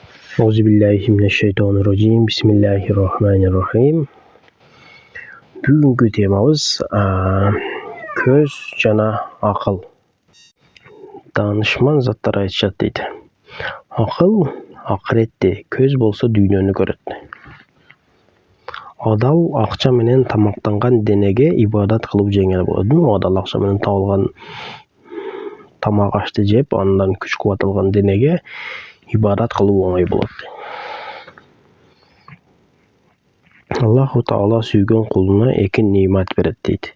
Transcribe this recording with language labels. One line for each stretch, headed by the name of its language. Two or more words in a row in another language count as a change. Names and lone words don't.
Arabic: أعوذ بالله من الشيطان الرجيم. بسم الله الرحمن الرحيم.
Kyrgyz: Бүгінгі темамыз көз жана ақыл. Данышман заттар айтышат дейді. Ақыл ақыретте, көз болса дүйнөнү көрөт. Адал акча менен тамактанган денеге ибадат кылып жеңил болот. Адал акча менен табылган тамак ашты жеп, андан күч кубат алган денеге ибадат кылуу оңой болот. Аллаху Таала сүйгөн кулуна эки немат берет дейт.